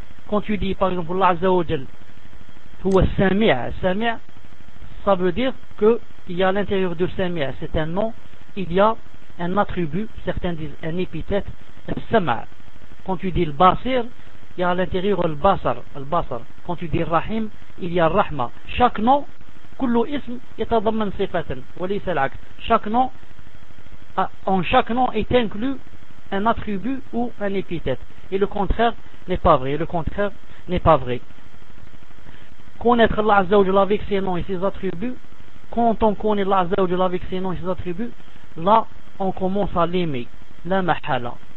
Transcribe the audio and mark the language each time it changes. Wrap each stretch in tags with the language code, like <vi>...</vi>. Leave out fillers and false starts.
<fr>Quand tu dis par exemple Allah Azza wa Jal huwa Sami', ça veut dire que il y a à l'intérieur de Sami', c'est un nom, il y a un attribut, certains disent un épithète, Sama'. Quand tu dis le Basir, il y a à l'intérieur le Basar. Quand tu dis Rahim, il y a Rahma. Chaque nom</fr> <ar>كل اسم يتضمن صفة وليس العكس.</ar> <fr>Chaque nom, en chaque nom est inclus un attribut ou un épithète. Et le contraire n'est pas vrai. Le contraire n'est pas vrai. Connaître Allah Azza wa Jalla avec ses noms et ses attributs, quand on connaît Allah Azza wa Jalla avec ses noms et ses attributs, là on commence à l'aimer. La mahala.</fr>